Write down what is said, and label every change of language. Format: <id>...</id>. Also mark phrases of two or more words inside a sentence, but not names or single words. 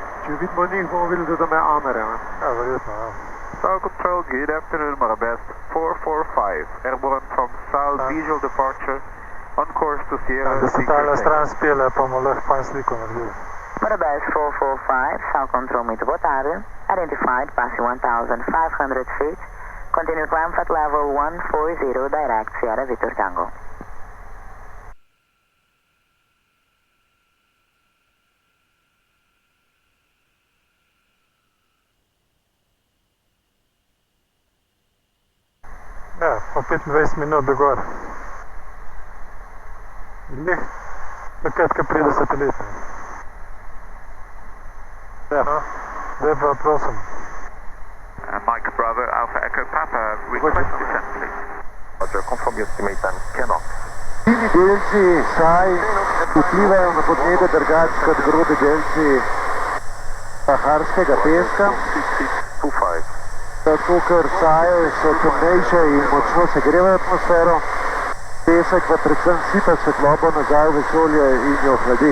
<sl>če vidimo njih, bomo videli, da imajo Amere. Ja, verjetno, ja.</sl> <en>South Control, good afternoon, Marabest 445, airborne from South, visual departure, on course to Sierra.</en> <sl>Da se tale stran spele, pa bomo lahko fajn sliko naredili.</sl> <en>Marabest 445,</en> <pt>South Control, muito boa tarde.</pt> <en>Identified, passing 1,500 feet. Continue climb at level 140, direct Sierra Victor Tango.</en> <sl>Ja, pa 25 minut do gor. Glih, takrat, ko pride satelit. Ja, zdaj pa prosim.</sl> <en>Mike Bravo, Alpha Echo Papa, request descent, please. Roger, confirm your estimate and cannot.</en> <sl>Fini delci saj vplivajo na podnebje drugače kot grobi delci saharskega peska. 2625. Zato, ker saje so temnejše in močno segrevajo atmosfero, pesek pa predvsem sipa svetlobo nazaj v vesolje in jo hladi.</sl>